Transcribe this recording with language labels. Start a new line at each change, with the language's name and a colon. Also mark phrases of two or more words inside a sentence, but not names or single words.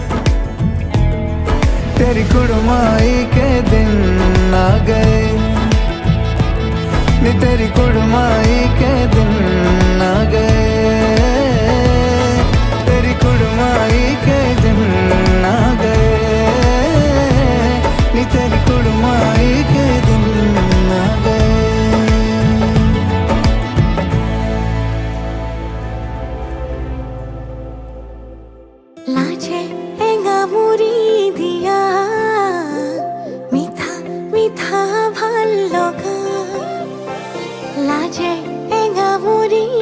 Punjabi: ਤੇਰੀ ਕੁੜਮਾਈ ਕੇ ਦਿਨ ਆ ਗਏ, ਨੀ ਤੇਰੀ ਕੁੜਮਾਈ ਕੇ ਦਿਨ ਆ ਗਏ, ਤੇਰੀ ਕੁੜਮਾਈ ਕੇ ਦਿਨ ਆ ਗਏ, ਨੀ ਤੇਰੀ ਕੁੜਮਾਈ ਕੇ ਦਿਨ ਆ ਗਏ।
Assamese: লাজে এঙ্গা মুড়ি দিয়া মিঠা মিঠা ভাল লগা, লাজে এঙ্গা মুড়ি